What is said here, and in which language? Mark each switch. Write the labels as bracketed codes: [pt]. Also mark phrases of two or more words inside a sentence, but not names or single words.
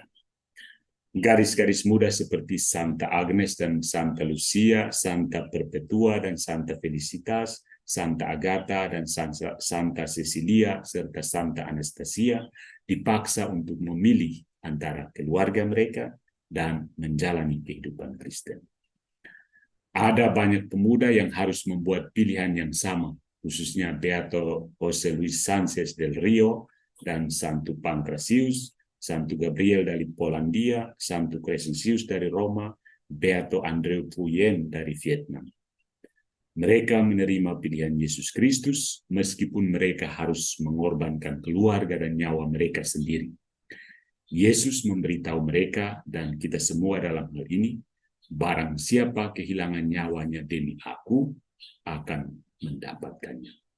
[id] Garis-garis muda seperti Santa Agnes dan Santa Lucia, Santa Perpetua dan Santa Felicitas, Santa Agatha dan Santa Cecilia, serta Santa Anastasia dipaksa untuk memilih antara keluarga mereka dan menjalani kehidupan Kristen. Ada banyak pemuda yang harus membuat pilihan yang sama, khususnya Beato José Luis Sánchez del Río dan Santo Pancrasius, Santo Gabriel dari Polandia, Santo Crescentius dari Roma, Beato Andreu Puyen dari Vietnam. Mereka menerima pilihan Yesus Kristus meskipun mereka harus mengorbankan keluarga dan nyawa mereka sendiri. Yesus memberitahu mereka dan kita semua dalam hal ini, barang siapa kehilangan nyawanya demi aku akan mendapatkannya.